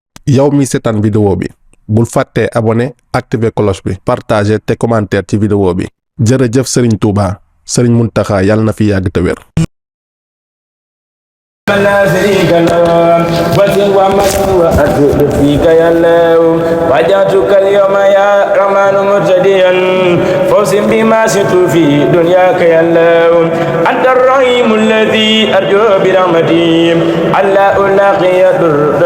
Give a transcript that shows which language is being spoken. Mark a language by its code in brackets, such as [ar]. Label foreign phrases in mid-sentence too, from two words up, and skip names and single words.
[wo] yow mi seetaan vidéo bi bul fàttee [fr] abonné activer cloche [wo] bi partager te commentaire ci vidéo bi jërëjëf Serigne Touba Serigne Mountakha yàlla na fi yàgg te wér. [ar] لا شريك له وسوى من وأسر فيك يا الله وجاتك اليوم يا رحمن مرتديا فوز بما شئت في دنياك يا الله أنت الرحيم الذي أرجو برحمتي ألا ألاقي ضرا